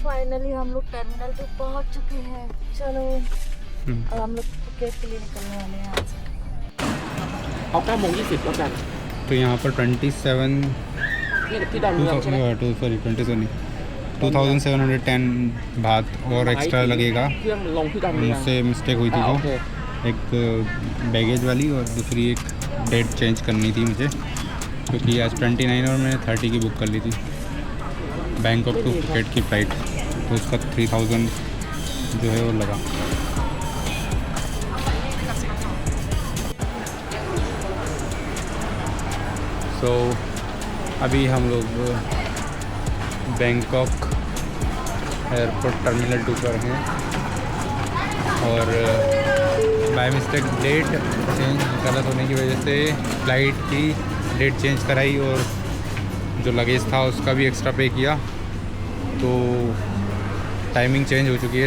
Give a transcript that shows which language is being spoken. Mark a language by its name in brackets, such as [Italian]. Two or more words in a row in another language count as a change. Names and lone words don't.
[Hindi] फाइनली हम लोग टर्मिनल 2 पहुंच चुके हैं। चलो अब हम लोग टिकट के लिए निकलने वाले हैं यहाँ से। [Thai] เอา9 โมง 20แล้วกัน [Hindi] तो यहाँ पर 27 [Thai] นี่ที่ดอนเมืองใช่ไหม [Hindi] 2710 बात और एक्स्ट्रा लगेगा। [Thai] เครื่องลงที่ดอนเมือง [Hindi] मुझसे मिस्टेक हुई थी โอ वो เค एक बैगेज वाली और दूसरी एक [English] date change [Hindi] करनी थी मुझे, क्योंकि आज 29 और मैंने 30 की बुक कर ली थी बैंकॉक टू फुकेट की फ़्लाइट, तो उसका 3000 जो है वो लगा। सो अभी हम लोग बैंकॉक एयरपोर्ट टर्मिनल 2 पर हैं और [English] by mistake date change [Hindi] गलत होने की वजह से फ़्लाइट की [English] date change [Hindi] कराई और जो लगेज था उसका भी [English] extra pay [Hindi] किया, तो [English] timing change [Hindi] हो चुकी है।